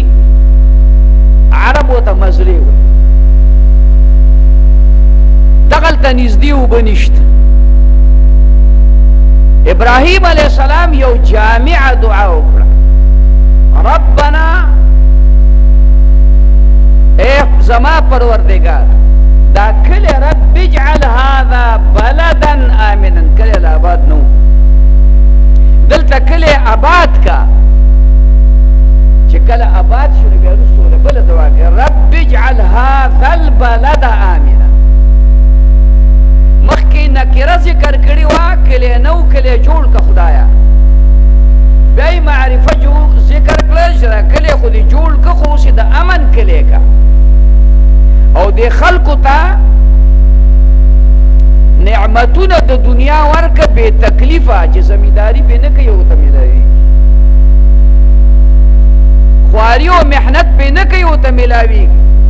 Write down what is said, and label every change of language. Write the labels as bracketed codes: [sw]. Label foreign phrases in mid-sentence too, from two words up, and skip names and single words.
[ps] عرب ورته مزلې وایي. دغلته نږدې اوبه نشته. ابراهیم [ar] علیه السلام [ps] یو جامعه دعا وکړه، ربنا اے زما پروردگار دا کلی [ar] رب اجعل هذا بلدا آمنا، [ps] کلی آباد نو دلته کلی آباد کا، چې کله آباد شو بیا وروسته ورله بله دعا کوي، [ar] رب اجعل هذا البلد آمنا. [ps] مخکې نکره ذکر کړې وه، کلی نو کلی جوړ که خدایا، بیا یې معرفه ذکر کړه چې دا کلی خو دې جوړ که، خو اوس د امن کلی که، او دې خلکو ته نعمتونه د دنیا ورکه بې تکلیفه، چې زمینداري پې نه کوي ورته میلاوي، خواري او محنت پې نه کوي ورته میلاویږي.